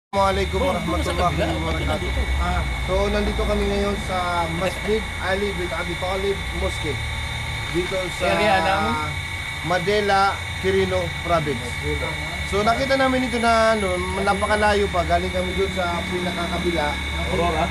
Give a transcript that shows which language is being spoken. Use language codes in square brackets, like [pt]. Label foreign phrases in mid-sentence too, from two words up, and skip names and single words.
[ar] السلام عليكم ورحمة الله وبركاته. [tl] So nandito kami ngayon sa Masjid Ali bin Abi Talib Mosque dito sa Madela, Quirino Province. So nakita namin ito na napakalayo pa, galing kami doon sa pinakakabila. Aurora.